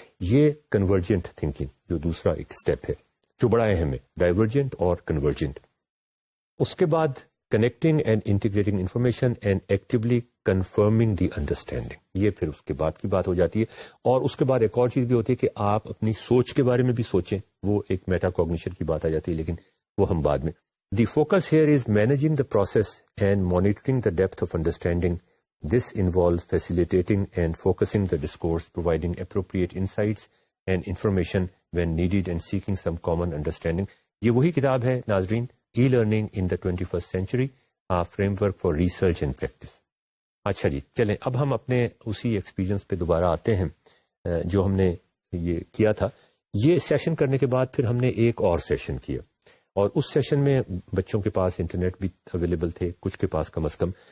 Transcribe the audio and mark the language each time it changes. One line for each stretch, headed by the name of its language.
Urdu: یہ convergent thinking جو دوسرا ایک اسٹیپ ہے جو بڑا اہم ہے، ڈائیورجنٹ اور کنورجنٹ. اس کے بعد
English: Connecting and integrating information and actually confirming the understanding.
Urdu: یہ پھر اس کے بعد کی بات ہو جاتی ہے. اور اس کے بعد ایک اور چیز بھی ہوتی ہے کہ آپ اپنی سوچ کے بارے میں بھی سوچیں. وہ ایک میٹا کوگنیشن کی بات آ جاتی ہے، لیکن وہ ہم بعد میں.
English: The focus here is managing the process and monitoring the depth of understanding. This involves facilitating and focusing the discourse, providing appropriate insights and information when needed, and seeking some common understanding.
Urdu: یہ وہی کتاب ہے ناظرین، e learning in the 21st century, frame work for research and practice. اچھا جی، چلیں اب ہم اپنے اسی ایکسپیرینس پہ دوبارہ آتے ہیں جو ہم نے یہ کیا تھا. یہ سیشن کرنے کے بعد پھر ہم نے ایک اور سیشن کیا، اور اس سیشن میں بچوں کے پاس انٹرنیٹ بھی اویلیبل تھے، کچھ کے پاس کم از کم.